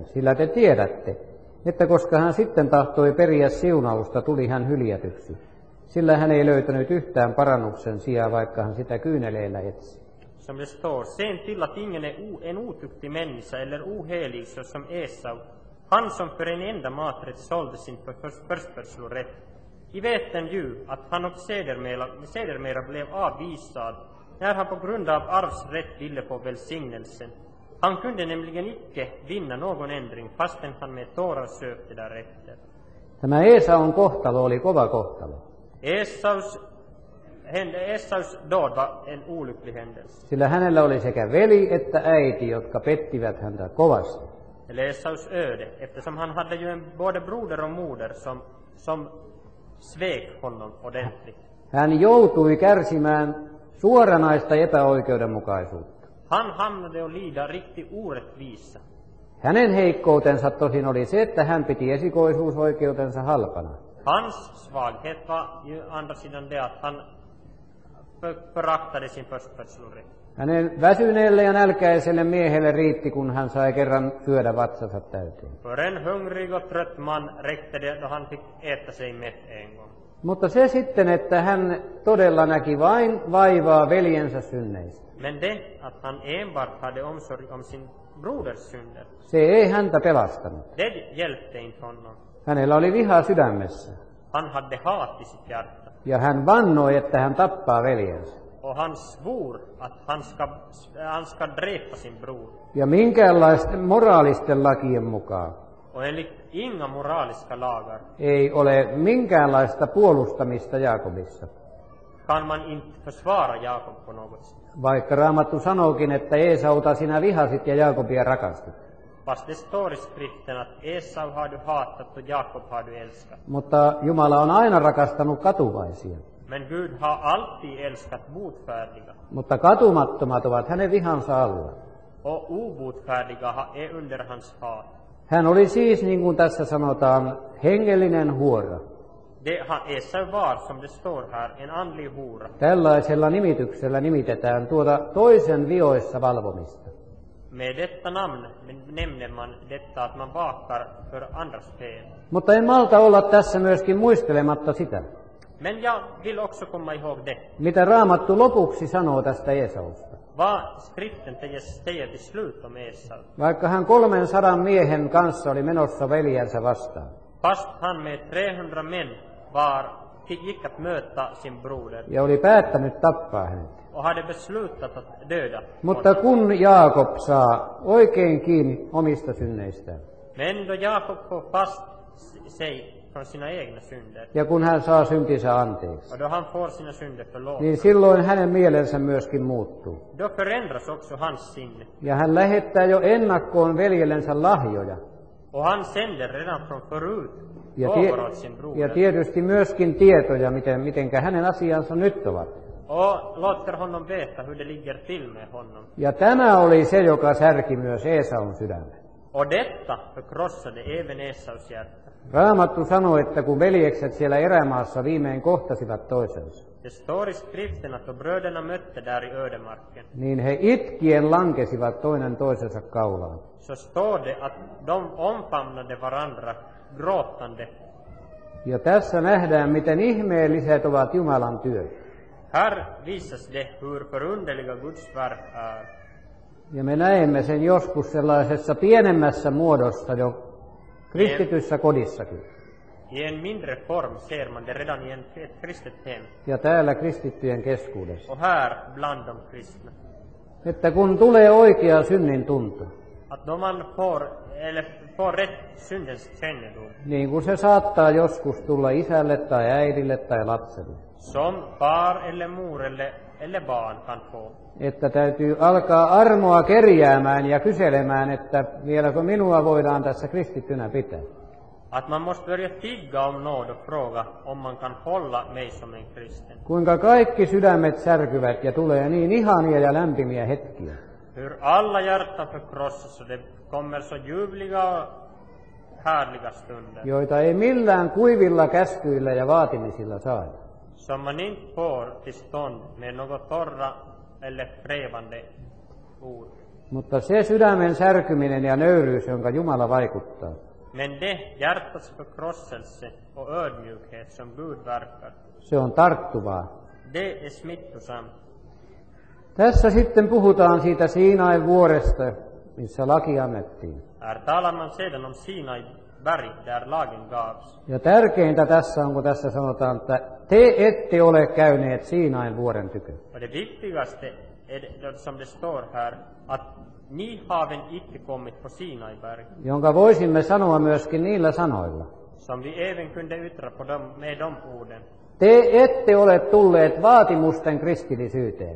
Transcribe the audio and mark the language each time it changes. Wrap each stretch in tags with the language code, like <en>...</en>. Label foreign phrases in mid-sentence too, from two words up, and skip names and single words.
<fi>Sillä te tiedätte, että koska hän sitten tahtoi periä siunausta, tuli hän hyljätyksi. Sillä hän ei löytänyt yhtään parannuksen sijaa, vaikka hän sitä kyyneleillä etsi.</fi> <sv>Som det står, sen till att ingen är en otuktig människa eller ohelig så som Esau, han som för en enda maträtt sålde sin förstfödslorätt. I veten ju att han och sedermera blev avvisad när han på grund av arvsrätt ville få välsignelsen. Han kunde nämligen icke vinna någon ändring fastän han med tårar sökte därefter.</sv> <fi>Tämä Esaun kohtalo oli kova kohtalo.</fi> <sv>Esaus dåd var en olycklig händelse.</sv> <fi>Sillä hänellä oli sekä veli että äiti, jotka pettivät häntä kovasti.</fi> <sv>Eller Esaus öde, eftersom han hade ju både broder och moder som svek honom ordentligt.</sv> <fi>Hän joutui kärsimään suoranaista epäoikeudenmukaisuutta.</fi> <sv>Han hamnade och lida riktigt orättvisa.</sv> <fi>Hänen heikkoutensa tosin oli se, että hän piti esikoisuusoikeutensa halpana.</fi> <sv>Hans svaghet var ju andra sidan det att han föraktade sin förstfödslorätt.</sv> <fi>Hänen väsyneelle ja nälkäiselle miehelle riitti, kun hän sai kerran syödä vatsansa täyteen.</fi> <sv>För en hungrig och trött man räckte det då han fick äta sig mätt en gång.</sv> <fi>Mutta se sitten, että hän todella näki vain vaivaa veljensä synneistä.</fi> <sv>Men det att han enbart hade omsorg om sin broders synder,</sv> <fi>Se ei häntä pelastanut.</fi> <sv>det hjälpte inte honom.</sv> <fi>Hänellä oli viha sydämessä.</fi> <sv>Han hade hat i sitt hjärta.</sv> <fi>Ja hän vannoi, että hän tappaa veljensä.</fi> <sv>Och han svor att han ska dräpa sin bror.</sv> <fi>Ja minkäänlaisten moraalisten lakien mukaan</fi> <sv>Och enligt inga moraliska lagar</sv> <fi>ei ole minkäänlaista puolustamista Jaakobissa.</fi> <sv>kan man inte försvara Jakob på något sätt.</sv> <fi>Vaikka Raamattu sanookin, että Eesauta sinä vihasit ja Jaakobia rakastit.</fi> <sv>Fast det står i skriften att Esau har du hatat och Jakob har du älskat.</sv> <fi>Mutta Jumala on aina rakastanut katuvaisia.</fi> <sv>Men Gud har alltid älskat botfärdiga.</sv> <fi>Mutta katumattomat ovat hänen vihansa alla.</fi> <sv>och obotfärdiga är under hans hat.</sv> <fi>Hän oli siis, niin kuin tässä sanotaan, hengellinen huora.</fi> <sv>Esau var, som det står här, en andlig hora.</sv> <fi>Tällaisella nimityksellä nimitetään tuota toisen vioissa valvomista.</fi> <sv>Med detta namn nämner man detta att man vakar för andras fel.</sv> <fi>Mutta en malta olla tässä myöskin muistelematta sitä,</fi> <sv>Men jag vill också komma ihåg det.</sv> <fi>mitä Raamattu lopuksi sanoo tästä Esausta.</fi> <sv>Vad skriften säger till slut om Esau.</sv> <fi>Vaikka hän 300 miehen kanssa oli menossa veljensä vastaan.</fi> <sv>Fast han med 300 män gick att möta sin broder</sv> <fi>Ja oli päättänyt tappaa hänet.</fi> <sv>och hade beslutat att döda</sv> <fi>Mutta</fi> <sv>honom.</sv> <fi>kun Jaakob saa oikein kiinni omista synneistään,</fi> <sv>Men då Jakob får fast sig från sina egna synder</sv> <fi>ja kun hän saa syntinsä anteeksi,</fi> <sv>och då han får sina synder förlåtna,</sv> <fi>niin silloin hänen mielensä myöskin muuttuu.</fi> <sv>då förändras också hans sinne.</sv> <fi>Ja hän lähettää jo ennakkoon veljellensä lahjoja.</fi> <sv>Och han sänder redan från förut</sv> <fi>Ja,</fi> <sv>gåvor åt sin</sv> <fi>ja</fi> <sv>broder</sv> <fi>tietysti myöskin tietoja, mitenkä hänen asiansa nyt ovat.</fi> <sv>och låter honom veta hur det ligger till med honom.</sv> <fi>Ja tämä oli se, joka särki myös Esaun sydämen.</fi> <sv>Och detta förkrossade även Esaus hjärta.</sv> <fi>Raamattu sanoi, että kun veljekset siellä erämaassa viimein kohtasivat toisensa,</fi> <sv>Det står i skriften att då bröderna mötte där i ödemarken,</sv> <fi>niin he itkien lankesivat toinen toisensa kaulaan.</fi> <sv>så står det att de omfamnade varandra gråtande.</sv> <fi>Ja tässä nähdään, miten ihmeelliset ovat Jumalan työt.</fi> <sv>Här visas det hur förunderliga Guds verk är.</sv> <fi>Ja me näemme sen joskus sellaisessa pienemmässä muodossa jo kristityssä kodissakin.</fi> <sv>I en mindre form ser man det redan i ett kristet hem</sv> <fi>Ja täällä kristittyjen keskuudessa.</fi> <sv>och här bland de kristna.</sv> <fi>Että kun tulee oikea synnin tunto,</fi> <sv>Att då man får rätt syndens kännedom,</sv> <fi>niin kuin se saattaa joskus tulla isälle tai äidille tai lapselle,</fi> <sv>som far eller mor eller barn kan få,</sv> <fi>että täytyy alkaa armoa kerjäämään ja kyselemään, että vieläkö minua voidaan tässä kristittynä pitää.</fi> <sv>att man måste börja tigga om nåd och fråga om man kan hålla mig som en kristen.</sv> <fi>Kuinka kaikki sydämet särkyvät ja tulee niin ihania ja lämpimiä hetkiä.</fi> <sv>Hur alla hjärtan förkrossas och det kommer så ljuvliga och härliga stunder</sv> <fi>Joita ei millään kuivilla käskyillä ja vaatimisilla saada.</fi> <sv>som man inte får till stånd med något torra eller krävande ord.</sv> <fi>Mutta se sydämen särkyminen ja nöyryys, jonka Jumala vaikuttaa,</fi> <sv>Men det hjärtats förkrosselse och ödmjukhet som Gud verkar,</sv> <fi>se on tarttuvaa.</fi> <sv>det är smittosamt.</sv> <fi>Tässä sitten puhutaan siitä Siinain vuoresta, missä laki annettiin.</fi> <sv>Här talar man sedan om Sinai berg där lagen gavs.</sv> <fi>Ja tärkeintä tässä on, kun tässä sanotaan, että te ette ole käyneet Siinain vuoren tykö.</fi> <sv>Och det viktigaste är det som det står här, att ni haven icke kommit på Sinai berg,</sv> <fi>Jonka voisimme sanoa myöskin niillä sanoilla.</fi> <sv>som vi även kunde yttra på med de orden.</sv> <fi>Te ette ole tulleet vaatimusten kristillisyyteen,</fi>